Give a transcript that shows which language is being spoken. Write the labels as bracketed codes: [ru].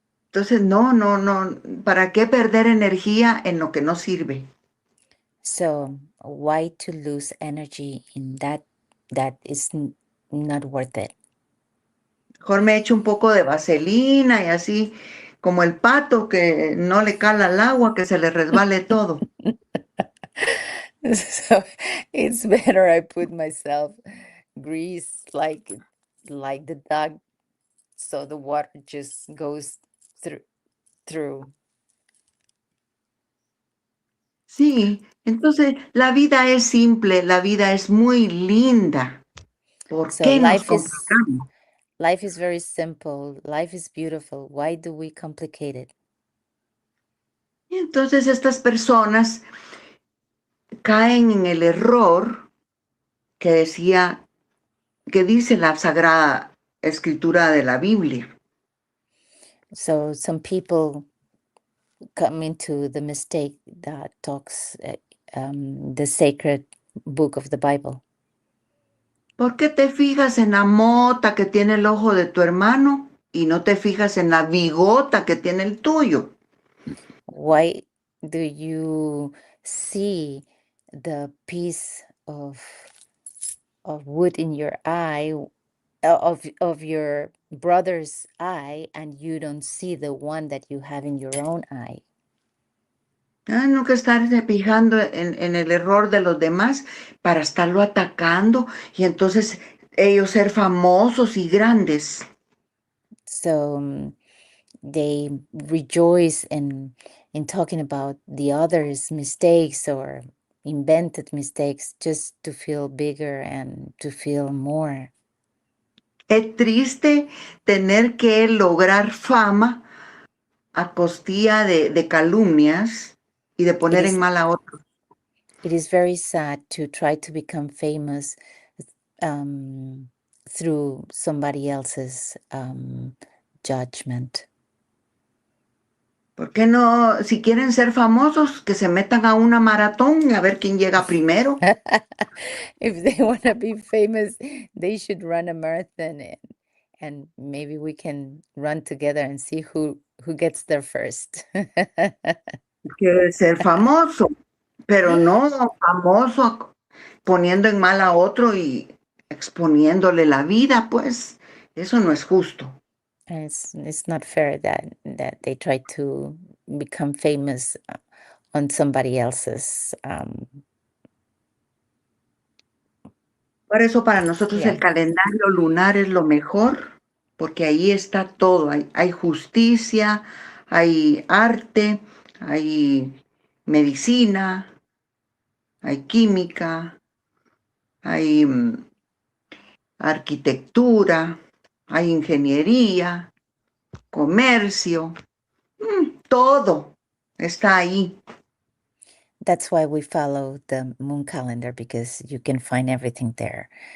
[es] Entonces, no, ¿para qué perder energía en lo que no sirve? [en] So why to lose energy in that is not worth it? [es] Mejor me echo un poco de vaselina y así, como el pato que no le cala el agua, que se le resbale todo. [en] So it's better I put myself grease like the dog, so the water just goes through. [es] Sí, entonces la vida es simple, la vida es muy linda. ¿Por [en] So [es] qué nos complicamos? [en] life is very simple. Life is beautiful. Why do we complicate it? [es] Y entonces estas personas caen en el error que dice la Sagrada Escritura de la Biblia. [en] So some people come into the mistake that talks the sacred book of the Bible. [es] ¿Por qué te fijas en la mota que tiene el ojo de tu hermano y no te fijas en la bigota que tiene el tuyo? [en] Why do you see the piece of wood in your eye, of your brother's eye, and you don't see the one that you have in your own eye? [es] Nunca estarse fijando en el error de los demás para estarlo atacando y entonces ellos ser famosos y grandes. [en] So they rejoice in talking about the others' mistakes or invented mistakes just to feel bigger and to feel more. [es] Es triste tener que lograr fama a costilla de calumnias y de poner en mal a otros. [en] It is very sad to try to become famous through somebody else's judgment. [es] ¿Por qué no? Si quieren ser famosos, que se metan a una maratón a ver quién llega primero. [en] If they want to be famous, they should run a marathon, and maybe we can run together and see who gets there first. [es] Quiere ser famoso, pero no famoso poniendo en mal a otro y exponiéndole la vida, pues eso no es justo. [en] It's not fair that they try to become famous on somebody else's [es] Por eso para nosotros [en] Yeah. [es] el calendario lunar es lo mejor, porque ahí está todo. Hay justicia, hay arte, hay medicina, hay química, hay arquitectura, hay ingeniería, comercio, todo está ahí. [en] That's why we follow the moon calendar, because you can find everything there.